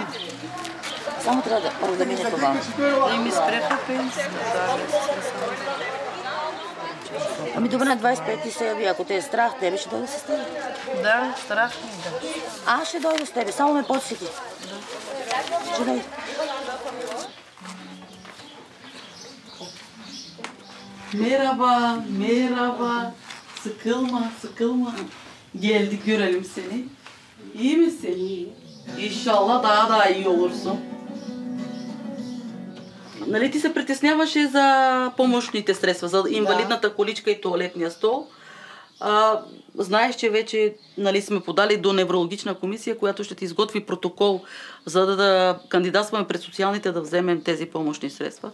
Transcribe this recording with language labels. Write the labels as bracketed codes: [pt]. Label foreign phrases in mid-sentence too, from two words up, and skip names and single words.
[bg] Само трябва да мине това. И ми спреха пенсията. Ами добре, на 25 ти се яви. Ако те е страх, тебе ще дойде с тебе. Да, страх ми, да. Аз ще дойда с тебе, само ме подсети. Ще дойда. [tr] Merhaba. Sıkılma. Geldik görelim seni. İyi misin? İnşallah daha iyi olursun. [bg] Нали ти се притесняваше за помощните средства, за инвалидната количка и тоалетния стол? Знаеш, че вече сме подали до неврологична комисия, която ще ти изготви протокол, за да кандидатстваме пред социалните да вземем тези помощни средства.